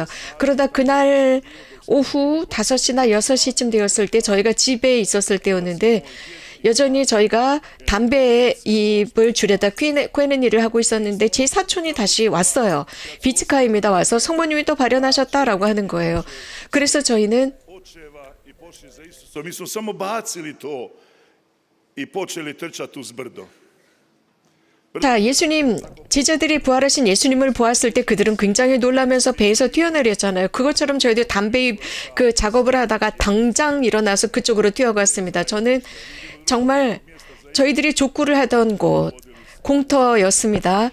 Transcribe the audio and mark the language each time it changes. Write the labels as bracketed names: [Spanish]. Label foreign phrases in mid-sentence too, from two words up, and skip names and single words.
[Korean] 그러다 그날 오후 5시나 6시쯤 되었을 때 저희가 집에 있었을 때였는데, 여전히 저희가 담배의 잎을 줄여다 꿰는 일을 하고 있었는데 제 사촌이 다시 왔어요. 비츠카입니다. 와서 성모님이 또 발현하셨다라고 하는 거예요. 그래서 저희는 [Croatian] očeva i pošli za Isusom. Mi smo samo bacili to i počeli trčati uz brdo. [Korean] 자, 예수님, 제자들이 부활하신 예수님을 보았을 때 그들은 굉장히 놀라면서 배에서 뛰어내렸잖아요. 그것처럼 저희도 담배잎 그 작업을 하다가 당장 일어나서 그쪽으로 뛰어갔습니다. 저는 정말 저희들이 족구를 하던 곳, 공터였습니다.